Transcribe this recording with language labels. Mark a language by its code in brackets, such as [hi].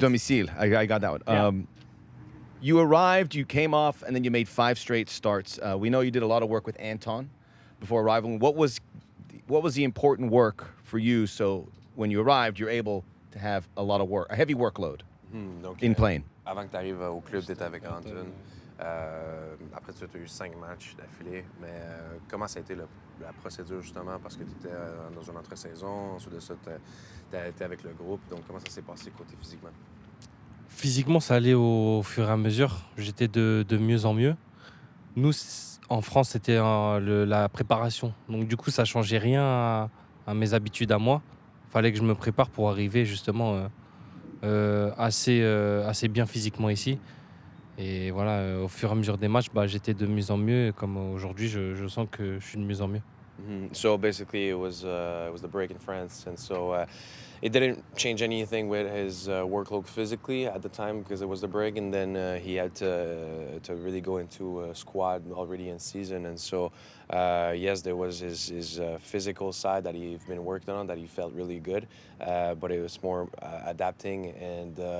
[en] domicile. I got that one. Yeah. You arrived, you came off, and then you made 5 straight starts. We know you did a lot of work with Anton before arriving. What was the important work for you so when you arrived, you're able to have a lot of work, a heavy workload [fr] Donc, [en] in playing? [fr] Avant que tu arrives au club, tu étais avec Anton. Après, tu as eu 5 matchs d'affilée. Mais comment ça a été la procédure, justement, parce que tu étais dans une entre-saison, ensuite de ça, tu étais avec le groupe. Donc, comment ça s'est passé côté physiquement? Physiquement, ça allait au fur et à mesure. J'étais de mieux en mieux. Nous, en France, c'était la préparation. Donc, du coup, ça ne changeait rien à mes habitudes à moi. Il fallait que je me prépare pour arriver, justement, assez bien physiquement ici. Et voilà, au fur et à mesure des matchs, j'étais de mieux en mieux. Et comme aujourd'hui, je sens que je suis de mieux en mieux. [en] So basically, it was the break in France, and so it didn't change anything with his workload physically at the time because it was the break, and then he had to really go into a squad already in season, and so yes, there was his physical side that he'd been working on that he felt really good, but it was more adapting, and